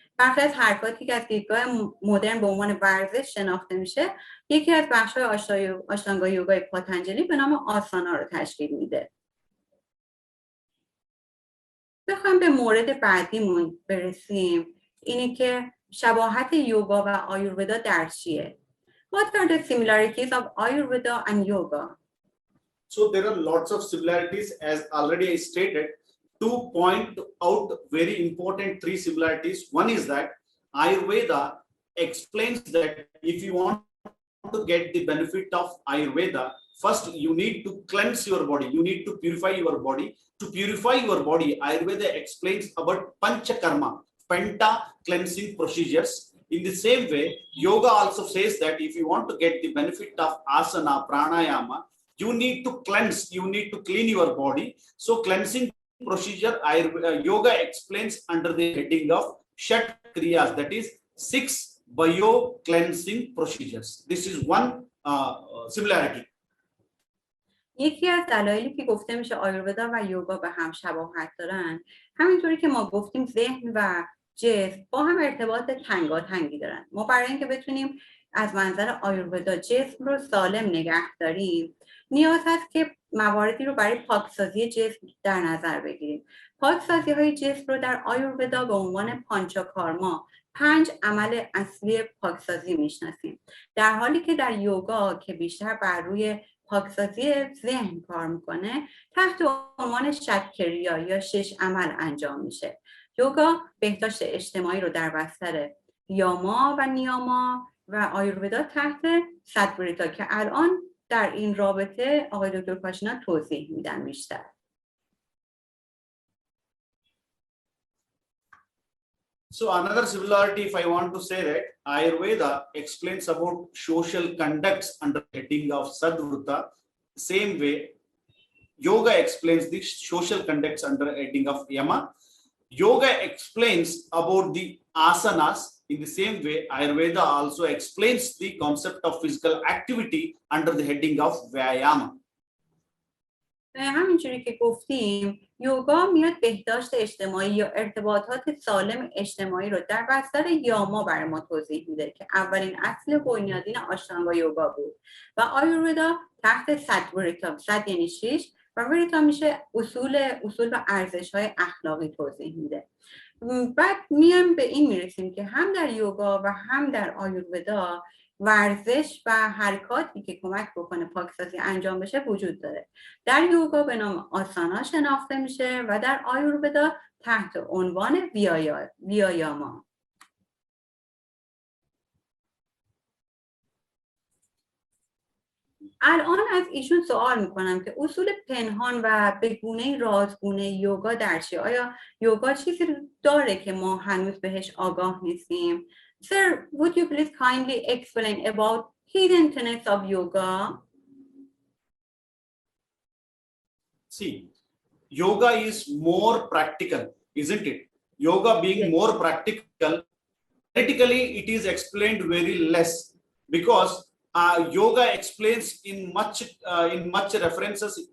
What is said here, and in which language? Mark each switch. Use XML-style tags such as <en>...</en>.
<fa>برخی از حرکاتی که از دیدگاه مدرن به عنوان ورزش شناخته میشه، یکی از بخش‌های آشتانگا یوگای پاتنجلی به نام آسانا رو تشکیل میده. بخوام به مورد بعدیمون برسیم، اینه که شباهت یوگا و آیورودا در چیه؟</fa> <en>What are the similarities of Ayurveda and yoga? So there are lots of similarities, as already I stated. To point out very important 3 similarities. One is that Ayurveda explains that if you want to get the benefit of Ayurveda, first you need to cleanse your body. You need to purify your body. To purify your body, Ayurveda explains about Panchakarma, Penta cleansing procedures. In the same way, yoga also says that if you want to get the benefit of asana, pranayama, you need to cleanse, you need to clean your body. So cleansing procedure, yoga explains under the heading of Shat Kriyas, that is 6 bio cleansing procedures. This is one similarity.</en> <fa>یکی از دلایلی که گفته میشه آیورودا و یوگا به هم شباهت دارن، همینطوری که ما گفتیم ذهن و جسم با هم ارتباط تنگاتنگی دارن. ما برای اینکه بتونیم از منظر آیورودا جسم رو سالم نگه داریم، نیاز هست که مواردی رو برای پاکسازی جسم در نظر بگیریم. پاکسازی های جسم رو در آیورودا به عنوان پانچاکارما، 5 عمل اصلی پاکسازی میشناسیم، در حالی که در یوگا که بیشتر بر روی پاکسازی ذهن کار میکنه، تحت عنوان شتکریا یا 6 عمل انجام میشه. یوگا بهداشت اجتماعی رو در بستر یاما و نیاما و آیورودا تحت سدبریتا که الان در این رابطه آقای دکتر کاشینا توضیح میدن بیشتر.</fa> <en>So another similarity, if I want to say that Ayurveda explains about social conducts under heading of Sadvruta. Same way, yoga explains the social conducts under heading of Yama. Yoga explains about the asanas. In the same way, Ayurveda also explains the concept of physical activity under the heading of Vyayama.</en> <fa>همینجوری که گفتیم، یوگا میاد بهداشت اجتماعی یا ارتباطات سالم اجتماعی رو در بستر یاما برای ما توضیح میده که اولین اصل بنیادین آشتانگا یوگا بود و آیورودا تحت سدوریتا، سد یعنی 6 و وریتا میشه اصول و ارزش‌های اخلاقی توضیح میده. بعد میایم به این میرسیم که هم در یوگا و هم در آیورودا ورزش و حرکاتی که کمک بکنه پاکسازی انجام بشه وجود داره. در یوگا به نام آسانا شناخته میشه و در آیورودا تحت عنوان ویایاما. الان از ایشون سوال میکنم که اصول پنهان و به گونه رازگونه یوگا در چیه؟ آیا یوگا چیزی داره که ما هنوز بهش آگاه نیستیم؟</fa> <en>Sir, would you please kindly explain about hidden tenets of yoga? See, yoga is more practical. isn't it? Yoga being more practical, theoretically it is explained very less, because yoga explains in much references.</en>